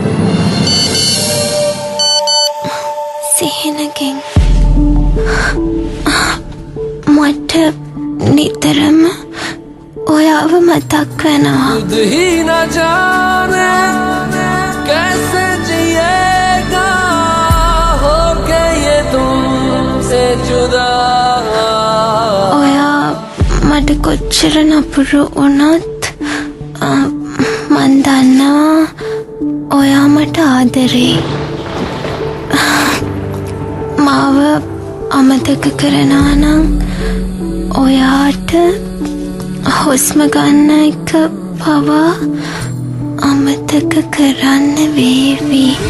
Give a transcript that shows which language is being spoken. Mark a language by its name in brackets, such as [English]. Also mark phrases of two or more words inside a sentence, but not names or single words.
[Sinhala] සිහිනගෙන් මට නිතරම ඔයාව මතක් වෙනවා. [Hindi] ही न जाने कैसे जिएगा हो के ये तुमसे जुदा. [Sinhala] ඔයා මට කොච්චර නපුරු වුණත් මන් දන්නවා ඔයා මට ආදරේ. මාව අමතක කරනවා නම් ඔයාට හුස්ම ගන්න එක පවා අමතක කරන්න වේවි.